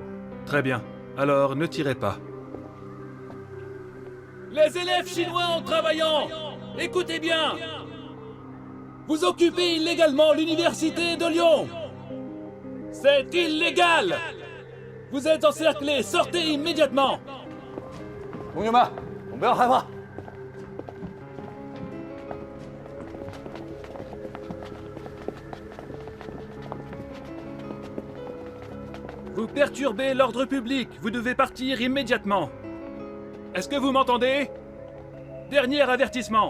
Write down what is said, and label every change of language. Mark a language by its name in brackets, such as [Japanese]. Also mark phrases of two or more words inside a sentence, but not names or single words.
[French] Très bien. Alors, ne tirez pas. Les élèves chinois en travaillant, écoutez bien. Vous occupez illégalement l'université de Lyon. C'est illégal. Vous êtes encerclés, sortez immédiatement. [Chinese] 同学们，我们不要害怕。 [French] Vous perturbez l'ordre public. Vous devez partir immédiatement. Est-ce que vous m'entendez? Dernier avertissement.